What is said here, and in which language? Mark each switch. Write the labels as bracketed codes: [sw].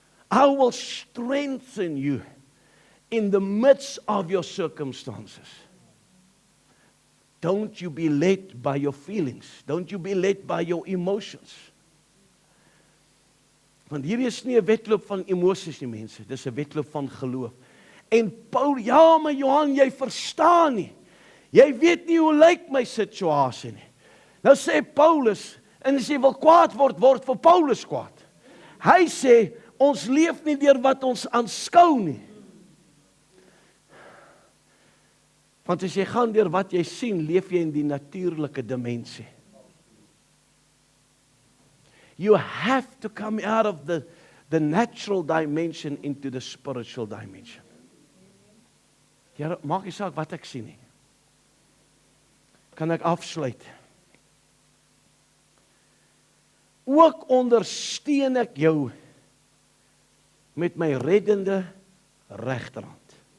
[en] I will strengthen you in the midst of your circumstances. Don't you be led by your feelings. Don't you be led by your emotions. [af] Want hier is nie 'n wedloop van emosies nie, mense. Dis 'n wedloop van geloof. En Paul, ja, maar Johan, jy verstaan nie. Jy weet nie hoe lyk my situasie nie. Nou sê Paulus, en as jy wil kwaad word, word vir Paulus kwaad. Hy sê, ons leef nie deur wat ons aanskou nie. Want as jy gaan deur wat jy sien, leef jy in die natuurlike dimensie. [en] You have to come out of the natural dimension into the spiritual dimension. [af] Ja, maak nie saak wat ek sien nie. Kan ek afsluit? Ook ondersteun ek jou met my reddende regterhand.